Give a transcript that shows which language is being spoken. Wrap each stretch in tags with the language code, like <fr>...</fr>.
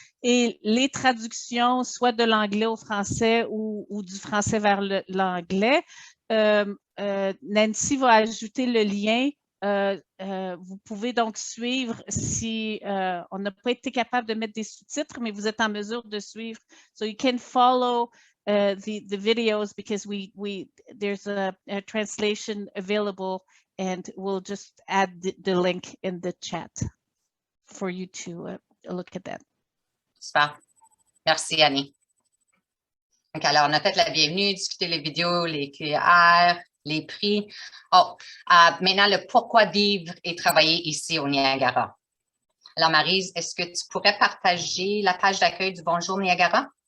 <fr>Et les traductions, soit de l'anglais au français ou du français vers l'anglais, Nancy va ajouter le lien. Vous pouvez donc suivre si on n'a pas été capable de mettre des sous-titres, mais vous êtes en mesure de suivre.</fr> <en>So you can follow the videos because there's a translation available, and we'll just add the link in the chat for you to look at that.</en> <fr>Super. Merci, Annie. Donc, alors, on a fait la bienvenue, discuté les vidéos, les QR, les prix. Oh, maintenant, le pourquoi vivre et travailler ici au Niagara. Alors, Maryse, est-ce que tu pourrais partager la page d'accueil du Bonjour Niagara?</fr>